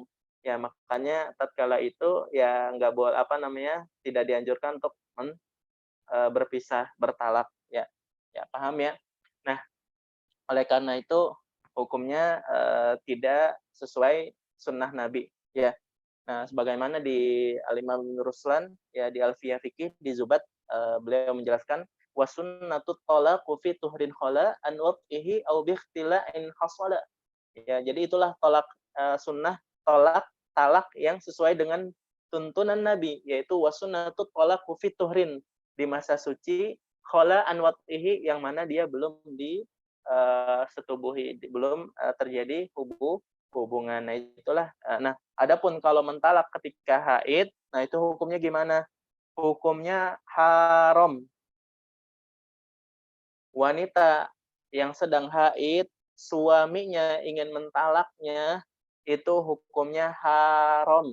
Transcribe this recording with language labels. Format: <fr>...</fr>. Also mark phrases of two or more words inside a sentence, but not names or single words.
<id>Ya, makanya tatkala itu ya nggak boleh tidak dianjurkan untuk berpisah bertalak ya. Ya, paham ya? Nah, oleh karena itu hukumnya tidak sesuai sunnah Nabi. Ya. Nah, sebagaimana di Al-Imam Ibnu Ruslan ya di Alfiyah Fikih di Zubat, beliau menjelaskan</id> <ar>وسنة الطلاق في طهر خلا عن وقته أو باختلاع حصل.</ar> <id>Ya, jadi itulah sunnah tolak talak yang sesuai dengan tuntunan Nabi, yaitu</id> <ar>وسنة الطلاق في طهر,</ar> <id>di masa suci</id> <ar>خلا عن وقته,</ar> <id>yang mana dia belum setubuhi, belum terjadi hubungan. Nah, itulah. Nah, adapun kalau mentalak ketika haid, nah itu hukumnya gimana? Hukumnya haram. Wanita yang sedang haid, suaminya ingin mentalaknya, itu hukumnya haram.</id>